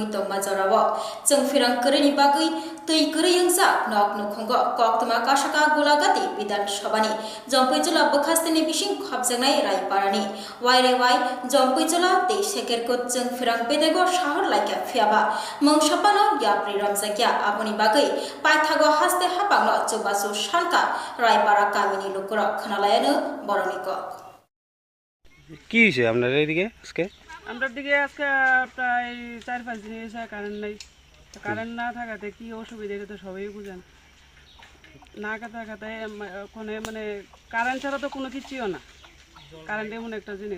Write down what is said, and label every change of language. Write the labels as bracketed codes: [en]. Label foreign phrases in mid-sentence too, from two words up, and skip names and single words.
[trp] तंमा जराव जों फिरांकरीनि बागै तैकरी यंसा नक नुखंग कक्तमा कासाका गुलागाति विधानसभानि जम्पैजला बखास्तिनि बिसिं खबजांनाय रायपारानि वाइरेवाइ जम्पैजला तै सेकेरको जों फिरां बेदेगो शहर लाइका फियाबा मंगसापानो याप्रि रमजाकिया आबनि बागै पाइथागो हास्ते हाबांनो जबासु शानका रायपारा गामिनि लोकर खोनालायानो बरनिक [bn] কি হয়েছে আপনার এইদিকে আজকে? আমার দিকে আজকে প্রায় 4-5 দিন এসে কারেন্ট নাই। কারেন্ট না থাকাতে কি অসুবিধা এটা তো সবাই বুঝেন। না থাকাতে ওখানে মানে কারেন্ট ছাড়া তো কোনো কিছুই না। কারেন্ট এমন একটা জিনিস।